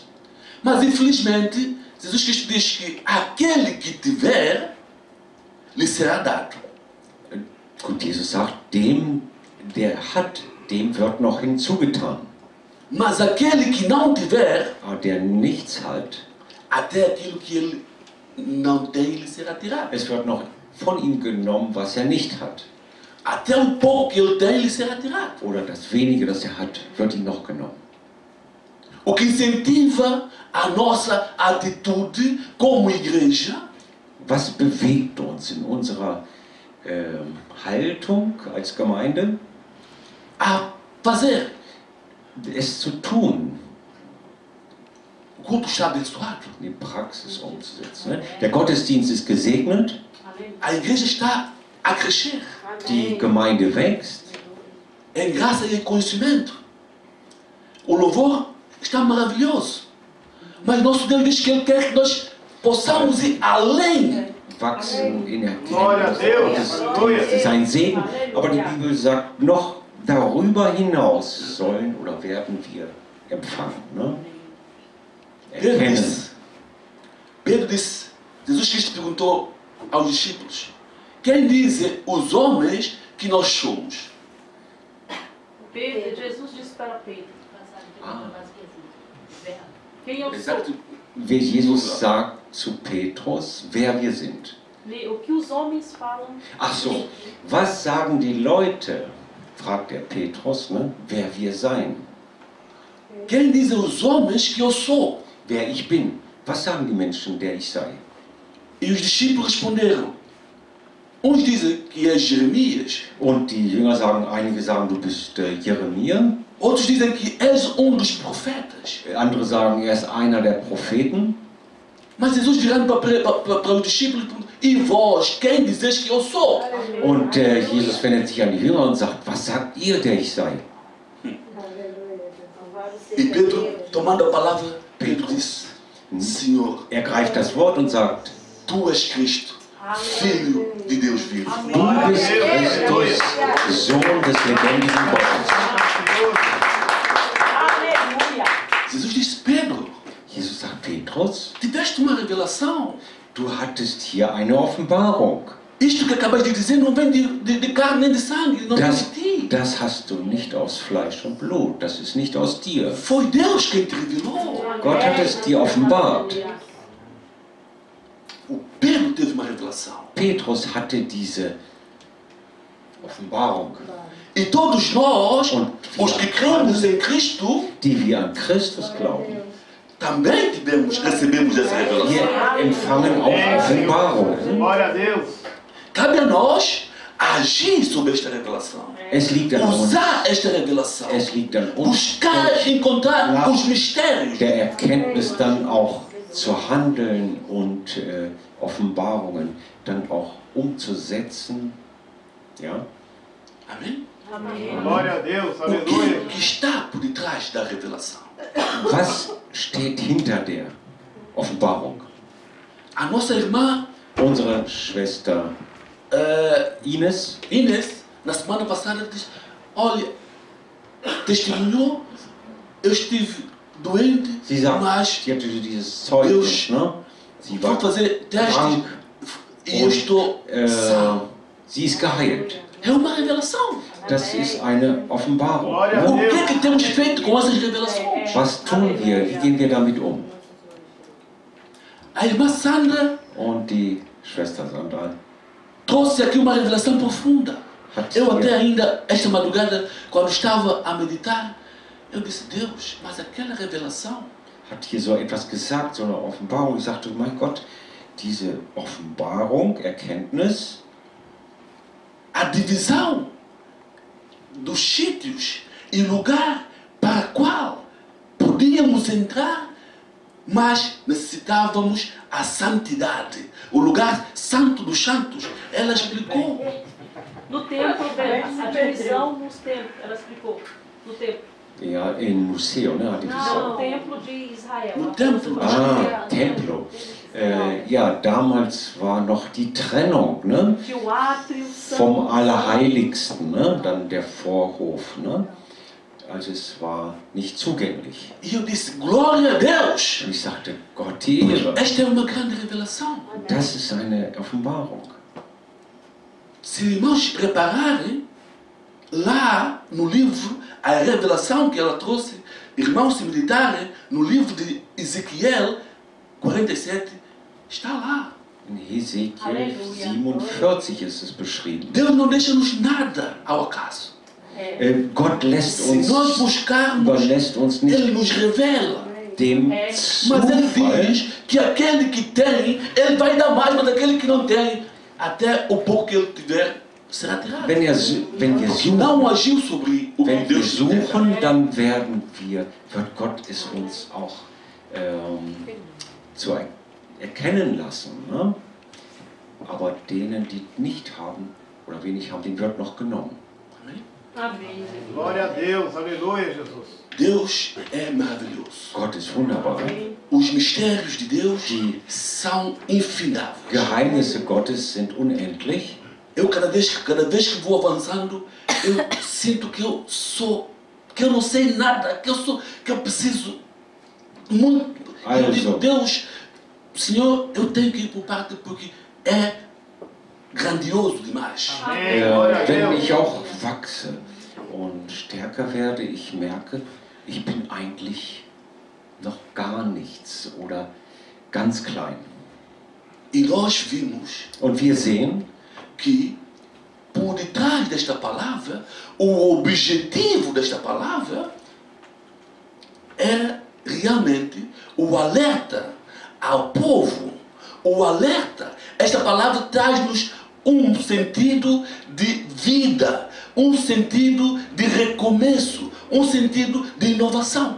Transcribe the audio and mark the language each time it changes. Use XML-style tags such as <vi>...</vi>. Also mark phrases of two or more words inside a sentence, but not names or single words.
<pt>Mas infelizmente, Jesus Cristo diz que aquele que tiver, lhe será dado.</pt> <de>Gut, Jesus sagt, dem, der hat, dem wird noch hinzugetan.</de> <pt>Mas aquele que não tiver,</pt> <de>Aber der nichts hat,</de> <pt>até aquilo que ele não tem, lhe será tirado.</pt> <de>es wird noch von ihm genommen, was er nicht hat.</de> <pt>Até o pouco que ele tem, lhe será tirado.</pt> <de>Oder das wenige, das er hat, wird ihm noch genommen.</de> <pt>O que incentiva a nossa atitude como igreja</pt> <de>Was bewegt uns in unserer Haltung als Gemeinde,</de> <pt>a fazer.</pt> <de>es zu tun,</de> <pt>O culto está abençoado.</pt> <de>in die Praxis umzusetzen.</de> <pt>Ne?</pt> <de>Der Gottesdienst ist gesegnet,</de> <pt>A igreja está a crescer</pt> <de>die Gemeinde wächst,</de> <pt>em graça e em conhecimento. O louvor está maravilhoso. Mas nosso Deus diz que Ele quer que nós possamos ir além.</pt> <de>wachsen in der</de> <pt>Glória a Deus.</pt> <de>Das</de> <pt>Aleluia.</pt> <de>ist ein Segen, aber die Bibel sagt, noch darüber hinaus sollen oder werden wir empfangen.</de> <pt>Ne? Pedro</pt> <de>Erkennen.</de> <pt>disse, Pedro disse, Jesus Cristo perguntou aos discípulos: quem dizem os homens que nós somos? Jesus disse para Pedro: quem eu sou? Exato.</pt> <de>Wie Jesus sagt zu Petrus, wer wir sind.</de> <pt>O que os homens falam?</pt> <de>Ach so, was sagen die Leute, fragt der Petrus, ne, wer wir seien,</de> <pt>Quem dizem os homens que eu sou?</pt> <de>wer ich bin. Was sagen die Menschen, der ich sei?</de> <pt>E os discípulos responderam. Uns dizem que é Jeremias,</pt> <de>Und die Jünger sagen, einige sagen, du bist Jeremia,</de> <pt>outros dizem que és dos profetas.</pt> <de>andere sagen, er ist einer der Propheten.</de> <pt>Mas Jesus virando para os discípulos, e vós, quem dizeis que eu sou?</pt> <de>Und Jesus wendet sich an die Jünger und sagt, was sagt ihr, der ich sei?</de> <pt>E Pedro, tomando a palavra, Pedro disse: Senhor,</pt> <de>Er greift das Wort und sagt,</de> <pt>tu és Cristo, Filho de Deus vivo.</pt> <de>du bist Christus, Sohn des lebendigen Gottes.</de> <pt>Aleluia! Jesus disse: Pedro,</pt> <de>Jesus sagt, Petrus,</de> <pt>tiveste uma revelação.</pt> <de>du hattest hier eine Offenbarung.</de> <pt>Isto que acabas de dizer não vem de carne nem de sangue, não vem de ti.</pt> <de>Das hast du nicht aus Fleisch und Blut, das ist nicht aus dir.</de> <pt>Foi Deus quem te revelou.</pt> <de>Gott hat es dir offenbart.</de> <pt>O Pedro teve uma revelação.</pt> <de>Petrus hatte diese Offenbarung,</de> <pt>E todos nós,</pt> <de>Und</de> <pt>os que cremos em Cristo,</pt> <de>die wir an Christus glauben.</de> <pt>também recebemos essa revelação.</pt> <de>Wir empfangen auch Offenbarungen.</de> <pt>Glória a Deus. Cabe a nós agir sobre esta revelação.</pt> <de>Es liegt an uns,</de> <pt>Usar esta revelação.</pt> <de>es liegt an uns,</de> <pt>Buscar, encontrar os mistérios.</pt> <de>der Erkenntnis dann auch zu handeln und Offenbarungen dann auch umzusetzen. Ja?</de> <pt>Amém? Glória a Deus. O Aleluia. que está por detrás da revelação?</pt> <de>Was steht hinter der Offenbarung?</de> <pt>A nossa irmã</pt> <de>Unsere Schwester Ines,</de> <pt>Inês, na semana passada, disse: olha, testemunhou, eu estive doente,</pt> <de>sie sagt,</de> <pt>mas</pt> <de>sie hatte dieses Zeugnis, ne? Sie</de> <pt>fui</pt> <de>war</de> <pt>fazer testes</pt> <de>krank</de> <pt>e eu estou são.</pt> <de>sie ist geheilt.</de> <pt>É uma revelação.</pt> <de>Das ist eine Offenbarung.</de> <pt>Glória a O Ne? Deus. que temos feito com essas revelações?</pt> <de>Was tun wir? Wie gehen wir damit um?</de> <pt>A irmã Sandra</pt> <de>Und die Schwester Sandra</de> <pt>trouxe aqui uma revelação profunda.</pt> <de>hat</de> <pt>Eu até</pt> <de>hier,</de> <pt>ainda, esta madrugada, quando estava a meditar, eu disse: Deus, mas aquela revelação,</pt> <de>hat hier so etwas gesagt, so eine Offenbarung. Ich sagte, mein Gott, diese Offenbarung, Erkenntnis,</de> <pt>a divisão dos sítios e lugar para o qual podíamos entrar, mas necessitávamos a santidade. O lugar santo dos santos, ela explicou. No templo, a divisão nos templos, ela explicou. No templo.</pt> <de>Ja, im Museum, ne,</de> <pt>a divisão. Não, no templo de Israel. No templo. Ah, Templo.</pt> <de>Ja, damals war noch die Trennung, ne?</de> <pt>Que o átrio santo.</pt> <de>Vom Allerheiligsten, ne? Dann der Vorhof, ne? Also es war nicht zugänglich.</de> <pt>E eu disse, glória a Deus!</pt> <de>Und ich sagte, Gott die Ehre.</de> <pt>Esta é uma grande revelação.</pt> <de>Das ist eine Offenbarung.</de> <pt>Se irmãos repararem, lá no livro, a revelação que ela trouxe, irmãos, se meditarem, no livro de Ezequiel 47, está lá.</pt> <de>In Hesekiel Halleluja. 47 ist es beschrieben.</de> <pt>Deus não deixa-nos nada ao acaso.</pt> <de>Gott lässt</de> <pt>Se nós</pt> <de>uns,</de> <pt>buscarmos,</pt> <de>überlässt uns</de> <pt>Ele</pt> <de>nicht</de> <pt>nos revela.</pt> <de>dem</de> <pt>Mas Ele</pt> <de>Zufall.</de> <pt>diz que aquele que tem, Ele vai dar mais, mas aquele que não tem, até o pouco que Ele tiver, será tirado.</pt> <de>Wenn wir</de> <pt>Porque não</pt> <de>suchen,</de> <pt>agiu sobre o que</pt> <de>wenn wir</de> <pt>Deus tem.</pt> <de>suchen, dann wird Gott es uns auch zu erkennen lassen. Ne? Aber denen, die nicht haben oder wenig haben, denen wird noch genommen.</de> <pt>Amém. Glória a Deus, aleluia, Jesus. Deus é maravilhoso.</pt> <de>Gott ist wunderbar.</de> <pt>Os mistérios de Deus são infindáveis.</pt> <de>Geheimnisse Gottes sind unendlich.</de> <pt>Eu cada vez que vou avançando, eu sinto que eu não sei nada, que eu preciso muito. Eu digo, Deus, Senhor, eu tenho que ir por parte porque é grandioso demais. Amém, glória a</pt> <de>Wenn</de> <pt>Deus.</pt> <de>ich auch wachse und stärker werde, ich merke, ich bin eigentlich noch gar nichts oder ganz klein.</de> <pt>E nós vimos</pt> <de>Und wir sehen,</de> <pt>que por detrás desta palavra, o objetivo desta palavra é realmente o alerta ao povo. O alerta, esta palavra traz-nos um sentido de vida, um sentido de recomeço, um sentido de inovação.</pt>